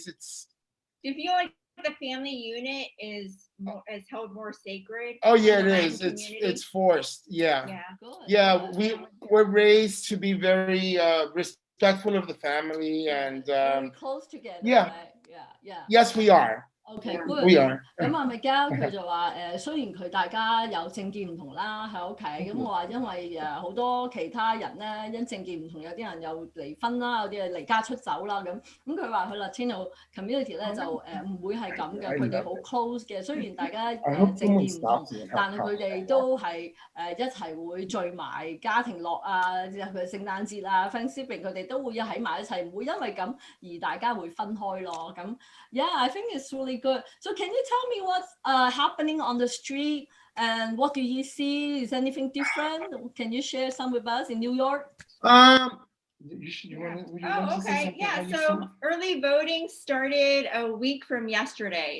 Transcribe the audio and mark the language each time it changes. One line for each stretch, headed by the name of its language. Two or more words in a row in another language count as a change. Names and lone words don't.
English: Do you feel like the family unit is held more sacred? Oh yeah, it is. It's forced. Yeah. Yeah. Good. Yeah, we're raised to be very respectful of the family and very close together. Yeah. Right? Yeah. Yes, we are. Okay, good. We are.
Cantonese: 咁啊，Miguel 佢就話雖然佢大家有政見唔同啦喺屋企，咁我話因為好多其他人咧因政見唔同，有啲人又離婚啦，有啲係離家出走啦咁佢話佢
English: Latino community
Cantonese: 咧就唔會係咁嘅，佢哋好 close 嘅。雖然大家政見唔同，但係佢哋都係一齊會聚埋家庭樂啊，譬如聖誕節啊、Thanksgiving 佢哋都會喺埋一齊，唔會因為咁而大家會分開咯。
English: 咁 Yeah, I think it's really good. So can you tell me what's happening on the street and what do you see? Is anything different? Can you share some with us in New York? Okay. Yeah. So early voting started a week from yesterday.